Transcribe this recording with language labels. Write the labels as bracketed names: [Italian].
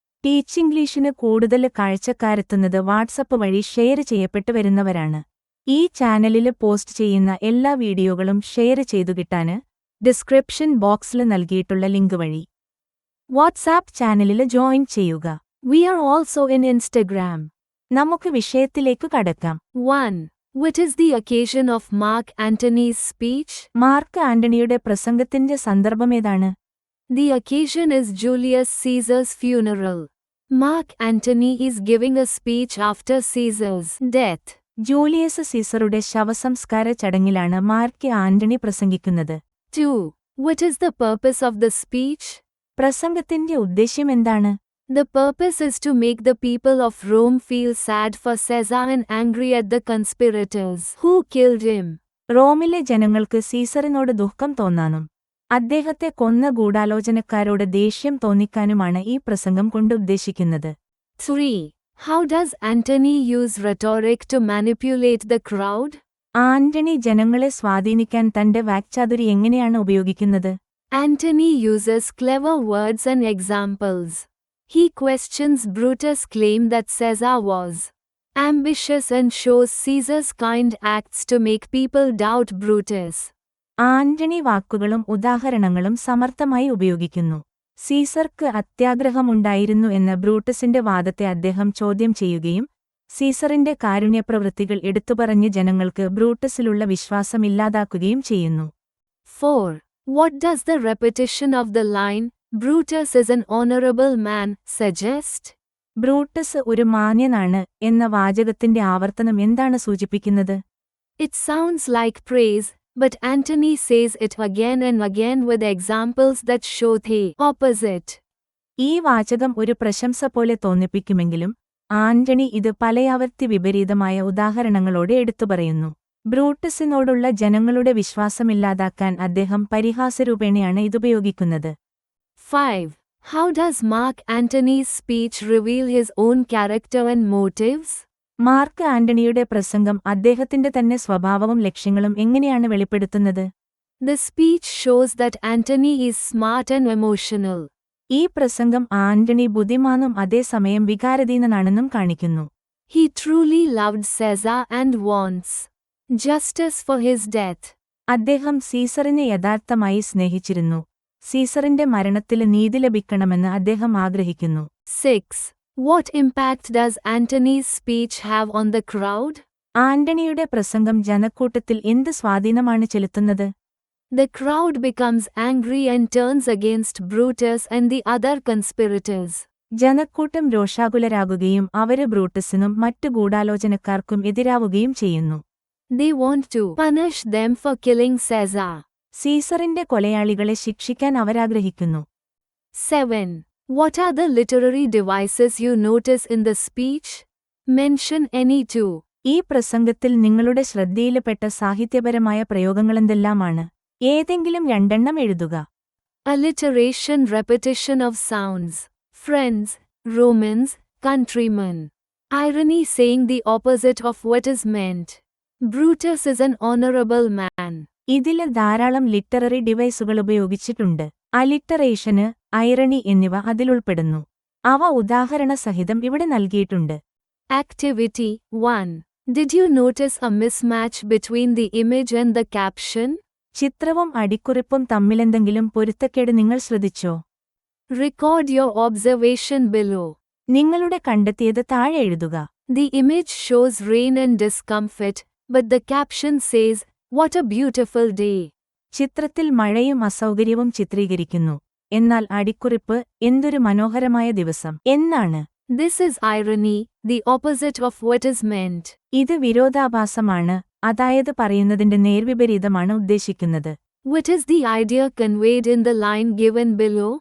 [Malayalam] Teach ഇംഗ്ലീഷിന് കൂടുതൽ കാഴ്ചക്കാരെത്തുന്നത് WhatsApp വഴി ഷെയർ ചെയ്യപ്പെട്ടു വരുന്നവരാണ്. ഈ ചാനലിൽ പോസ്റ്റ് ചെയ്യുന്ന എല്ലാ വീഡിയോകളും ഷെയർ ചെയ്തു കിട്ടാന് ഡിസ്ക്രിപ്ഷൻ ബോക്സിൽ നൽകിയിട്ടുള്ള ലിങ്ക് വഴി വാട്സാപ്പ് ചാനലിൽ ജോയിൻ ചെയ്യുക. [English] We are also in Instagram. [Malayalam] നമുക്ക് വിഷയത്തിലേക്ക് കടക്കാം. [English] 1. What is the occasion of Mark Antony's speech? [Malayalam] Mark ആന്റണിയുടെ പ്രസംഗത്തിന്റെ സന്ദർഭമേതാണ്? [English] The occasion is Julius Caesar's funeral. Mark Antony is giving a speech after Caesar's death. [Malayalam] Julius സീസറുടെ ശവസംസ്കാര ചടങ്ങിലാണ് mark Antony പ്രസംഗിക്കുന്നത്. [English] 2. What is the purpose of the speech? [Malayalam] പ്രസംഗത്തിന്റെ ഉദ്ദേശ്യം എന്താണ്? [English] The purpose is to make the people of Rome feel sad for Caesar and angry at the conspirators who killed him. [Malayalam] റോമിലെ ജനങ്ങൾക്ക് സീസറിനോട് ദുഃഖം തോന്നാനും അദ്ദേഹത്തെ കൊന്ന ഗൂഢാലോചനക്കാരോട് ദേഷ്യം തോന്നിക്കാനുമാണ് ഈ പ്രസംഗം കൊണ്ട് ഉദ്ദേശിക്കുന്നത്. [English] 3. How does Antony use rhetoric to manipulate the crowd? [Malayalam] Antony ജനങ്ങളെ സ്വാധീനിക്കാൻ തന്റെ വാക്ചാതുരി എങ്ങനെയാണ് ഉപയോഗിക്കുന്നത്? [English] Antony uses clever words and examples. He questions Brutus' claim that Caesar was ambitious and shows Caesar's kind acts to make people doubt Brutus. [Malayalam] Antony വാക്കുകളും ഉദാഹരണങ്ങളും സമർത്ഥമായി ഉപയോഗിക്കുന്നു. സീസർക്ക് അത്യാഗ്രഹമുണ്ടായിരുന്നു എന്ന ബ്രൂട്ടസിന്റെ വാദത്തെ അദ്ദേഹം ചോദ്യം ചെയ്യുകയും സീസറിന്റെ കാരുണ്യപ്രവൃത്തികൾ എടുത്തുപറഞ്ഞ് ജനങ്ങൾക്ക് ബ്രൂട്ടസിലുള്ള വിശ്വാസമില്ലാതാക്കുകയും ചെയ്യുന്നു. [English] 4. What does the repetition of the line, Brutus is an honorable man, suggest? [Malayalam] Brutus ഒരു മാന്യനാണ് എന്ന വാചകത്തിന്റെ ആവർത്തനം എന്താണ് സൂചിപ്പിക്കുന്നത്? [English] It sounds like praise, but Antony says it again and again with examples that show the opposite. [Malayalam] ഈ വാചകം ഒരു പ്രശംസ പോലെ തോന്നിപ്പിക്കുമെങ്കിലും ആന്റണി ഇത് പലയാവർത്തി വിപരീതമായ ഉദാഹരണങ്ങളോടെ എടുത്തുപറയുന്നു. ബ്രൂട്ടസിനോടുള്ള ജനങ്ങളുടെ വിശ്വാസമില്ലാതാക്കാൻ അദ്ദേഹം പരിഹാസരൂപേണയാണ് ഇതുപയോഗിക്കുന്നത്. [English] 5. How does Mark Antony's speech reveal his own character and motives? [Malayalam] Mark ആന്റണിയുടെ പ്രസംഗം അദ്ദേഹത്തിന്റെ തന്നെ സ്വഭാവവും ലക്ഷ്യങ്ങളും എങ്ങനെയാണ് വെളിപ്പെടുത്തുന്നത്? [English] The speech shows that Antony is smart and emotional. [Malayalam] ഈ പ്രസംഗം ആന്റണി ബുദ്ധിമാനും അതേസമയം വികാരധീനനാണെന്നും കാണിക്കുന്നു. [English] He truly loved Caesar and wants justice for his death. [Malayalam] അദ്ദേഹം സീസറിനെ യഥാർത്ഥമായി സ്നേഹിച്ചിരുന്നു. സീസറിന്റെ മരണത്തിൽ നീതി ലഭിക്കണമെന്ന് അദ്ദേഹം ആഗ്രഹിക്കുന്നു. [English] 6. What impact does Antony's speech have on the crowd? [Malayalam] ആന്റണിയുടെ പ്രസംഗം ജനക്കൂട്ടത്തിൽ എന്ത് സ്വാധീനമാണ് ചെലുത്തുന്നത്? [English] The crowd becomes angry and turns against Brutus and the other conspirators. [Malayalam] ജനക്കൂട്ടം രോഷാകുലരാകുകയും അവര് ബ്രൂട്ടസിനും മറ്റു ഗൂഢാലോചനക്കാർക്കും എതിരാവുകയും ചെയ്യുന്നു. [English] They want to punish them for killing Caesar. [Malayalam] സീസറിന്റെ കൊലയാളികളെ ശിക്ഷിക്കാൻ അവരാഗ്രഹിക്കുന്നു. [English] 7. What are the literary devices you notice in the speech? Mention any two. [Malayalam] ഈ പ്രസംഗത്തിൽ നിങ്ങളുടെ ശ്രദ്ധയിൽപ്പെട്ട സാഹിത്യപരമായ പ്രയോഗങ്ങളെന്തെല്ലാമാണ്? ഏതെങ്കിലും രണ്ടെണ്ണം എഴുതുക. [English] Alliteration, repetition of sounds. Friends, Romans, countrymen. Irony, saying the opposite of what is meant. Brutus is an honorable man. [Malayalam] ഇതില് ധാരാളം literary ഡിവൈസുകൾ ഉപയോഗിച്ചിട്ടുണ്ട്. അലിറ്ററേഷന്, ഐറണി എന്നിവ അതിലുൾപ്പെടുന്നു. അവ ഉദാഹരണ സഹിതം ഇവിടെ നൽകിയിട്ടുണ്ട്. [English] Activity 1. Did you notice a mismatch between the image and the caption? [Malayalam] ചിത്രവും അടിക്കുറിപ്പും തമ്മിലെന്തെങ്കിലും പൊരുത്തക്കേട് നിങ്ങൾ ശ്രദ്ധിച്ചോ? [English] Record your observation below. [Malayalam] നിങ്ങളുടെ കണ്ടെത്തിയത് താഴെ എഴുതുക. [English] The image shows rain and discomfort, but the caption says, "What a beautiful day." [Malayalam] ചിത്രത്തിൽ മഴയും അസൗകര്യവും ചിത്രീകരിക്കുന്നു. എന്നാൽ അടിക്കുറിപ്പ് എന്തൊരു മനോഹരമായ ദിവസം എന്നാണ്. [English] This is irony, the opposite of what is meant. [Malayalam] ഇത് വിരോധാഭാസമാണ്, അതായത് പറയുന്നതിന്റെ നേർവിപരീതമാണ് ഉദ്ദേശിക്കുന്നത്. [English] What is the idea conveyed in the line given below?